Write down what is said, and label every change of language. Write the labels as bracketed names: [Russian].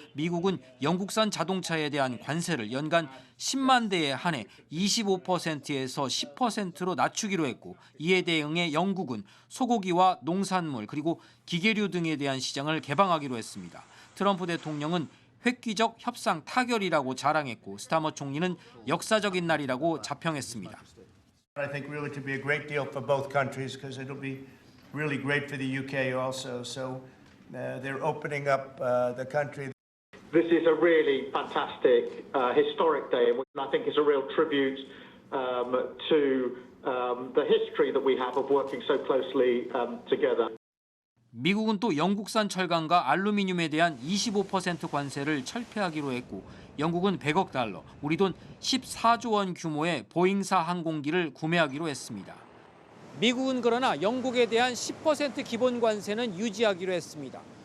[Korean] 미국은 영국산 자동차에 대한 관세를 연간 10만 대에 한해 25%에서 10%로 낮추기로 했고 이에 대응해 영국은 소고기와 농산물 그리고 기계류 등에 대한 시장을 개방하기로 했습니다. 트럼프 대통령은 획기적 협상 타결이라고 자랑했고 스타머 총리는 역사적인 날이라고 자평했습니다. [English] I think really to be a great deal for both countries because it'll be really great for the UK also. So they're opening up the country. This is a really fantastic, historic day, and I think it's a real tribute to the history that we have of working so closely together. [Korean] 미국은 또 영국산 철강과 알루미늄에 대한 25% 관세를 철폐하기로 했고 영국은 100억 달러, 우리 돈 14조 원 규모의 보잉사 항공기를 구매하기로 했습니다. 미국은 그러나 영국에 대한 10% 기본 관세는 유지하기로 했습니다.